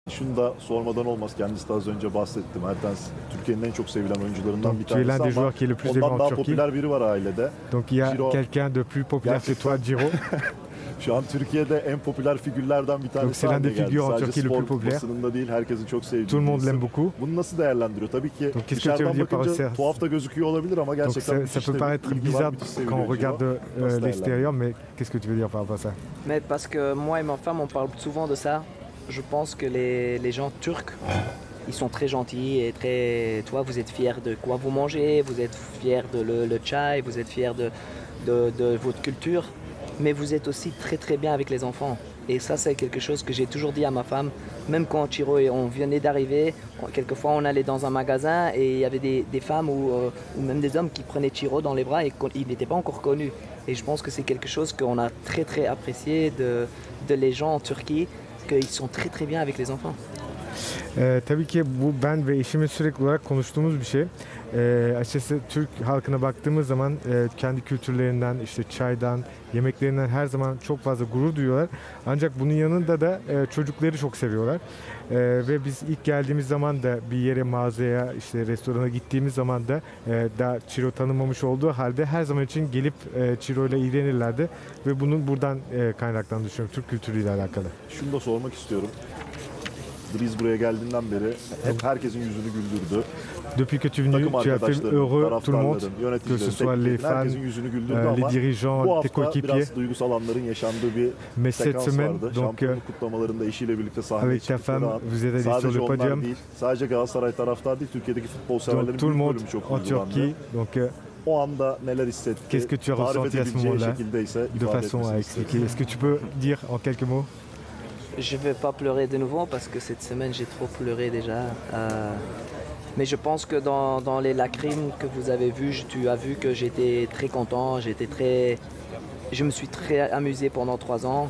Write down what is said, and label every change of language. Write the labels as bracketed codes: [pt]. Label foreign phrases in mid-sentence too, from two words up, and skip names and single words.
[tr] Şunu da sormadan olmaz. Kendisi de az önce bahsetti. Mertens Türkiye'nin en çok sevilen oyuncularından bir [fr] Donc, tu es l'un [tr] tanesi [fr] des [tr] ama [fr] joueurs qui est le plus aimé [tr] ondan [fr] en [tr] daha [fr] Turquie. [tr] popüler biri var ailede. [fr] Donc il y a Ciro, quelqu'un de plus populaire que toi, Ciro. [tr] şu an Türkiye'de en popüler figürlerden bir [fr] Donc [tr] tanesi [fr] c'est l'un des [tr] haline geldi. [fr] figures en [tr] Sadece [fr] Turquie le [tr] spor [fr] plus populaire. [tr] basınında değil, herkesin çok sevdiği [fr] Tout le [tr] bir [fr] monde [tr] isim. [fr] l'aime beaucoup. [tr] Bunu nasıl değerlendiriyor? Tabii ki [fr] Donc, qu'est-ce que tu veux [tr] dışarıdan [fr] dire par [tr] bakınca [fr] ça? [tr] tuhaf da gözüküyor olabilir ama [fr] Donc [tr] gerçekten [fr] ça [tr] müthiş [fr] peut [tr] de [fr] paraître [tr] bir ilgi var, [fr] bizarre [tr] müthiş [fr] quand on [tr] seviliyor [fr] regarde [tr] Ciro. [fr] de [tr] Nasıl [fr] l'extérieur, mais qu'est-ce que tu veux dire par rapport à ça? Mais parce que moi et ma femme, on parle souvent de ça. Je pense que les gens turcs, ils sont très gentils et très... Toi, vous êtes fiers de quoi vous mangez, vous êtes fiers de le chai, vous êtes fiers de votre culture, mais vous êtes aussi très très bien avec les enfants. Et ça, c'est quelque chose que j'ai toujours dit à ma femme, même quand Chiro et on venait d'arriver, quelquefois on allait dans un magasin et il y avait des femmes ou même des hommes qui prenaient Chiro dans les bras et il n'était pas encore connu. Et je pense que c'est quelque chose qu'on a très très apprécié de les gens en Turquie, qu'ils sont très très bien avec les enfants. [tr] Tabii ki bu ben ve eşimin sürekli olarak konuştuğumuz bir şey. Açıkçası Türk halkına baktığımız zaman kendi kültürlerinden, işte çaydan, yemeklerinden her zaman çok fazla gurur duyuyorlar. Ancak bunun yanında da çocukları çok seviyorlar. Ve biz ilk geldiğimiz zaman da bir yere, mağazaya, işte restorana gittiğimiz zaman da daha Ciro tanımamış olduğu halde her zaman için gelip Ciro ile ilgilenirlerdi. Ve bunun buradan kaynaklandığını düşünüyorum, Türk kültürüyle alakalı. Şunu da sormak istiyorum. Dries buraya geldiğinden beri hep herkesin yüzünü güldürdü. [fr] Depuis que tu es venu, [tr] Takım [fr] tu as fait [tr] arkadaşların, [fr] heureux tout le monde, [tr] taraftarların, [fr] que ce [tr] yöneticilerin, [fr] soit les [tr] tekniklerin, [fr] fans, [tr] herkesin yüzünü güldürdü [fr] les [tr] ama bu [fr] dirigeants, tes [tr] hafta [fr] coéquipiers. [tr] biraz duygusal anların yaşandığı bir [fr] Mais cette [tr] sekans [fr] semaine, [tr] vardı. [fr] donc, [tr] Şampiyonluk kutlamalarında eşiyle birlikte sahneye [fr] avec ta [tr] çıktıkları [fr] femme, [tr] an [fr] vous êtes allés sur [tr] sadece [fr] le [tr] onlar [fr] podium. [tr] değil, sadece Galatasaray taraftar değil, Türkiye'deki futbol severlerin [fr] Donc tout le [tr] büyük [fr] monde [tr] bölümü çok [fr] en [tr] duygulandı. [fr] Turquie. Donc [tr] O anda neler hissetti, [fr] qu'est-ce que tu as [tr] tarif [fr] ressenti à ce [tr] edebileceği [fr] moment-là, [tr] şekilde ise [fr] de [tr] ifade [fr] façon à [tr] etmesini [fr] expliquer? [tr] istedim. [fr] Est-ce que tu peux dire en quelques mots? Je ne vais pas pleurer de nouveau parce que cette semaine j'ai trop pleuré déjà. Mais je pense que dans les lacrimes que vous avez vues, tu as vu que j'étais très content, je me suis très amusé pendant 3 ans.